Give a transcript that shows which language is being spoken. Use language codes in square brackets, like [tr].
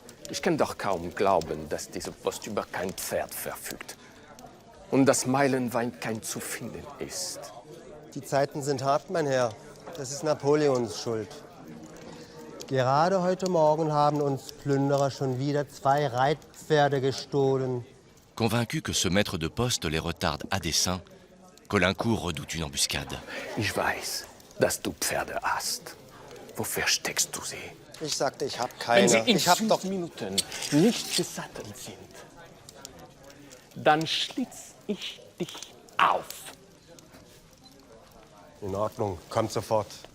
[de] Ich kann doch kaum glauben, dass diese Post über kein Pferd verfügt. Und dass Meilenwein kein zu finden ist. Die Zeiten sind hart, mein Herr. Das ist Napoleons Schuld. Gerade heute Morgen haben uns Plünderer schon wieder 2 Reitpferde gestohlen. [fr] Convaincu que ce maître de poste les retarde à dessein, Caulaincourt redoute une embuscade. [de] Ich weiß, dass du Pferde hast. Wo versteckst du sie? Ich sagte, ich habe keine. Wenn sie in ich hab 5 Minuten nicht gesattelt sind, dann schlitz ich dich auf. In Ordnung, kommt sofort.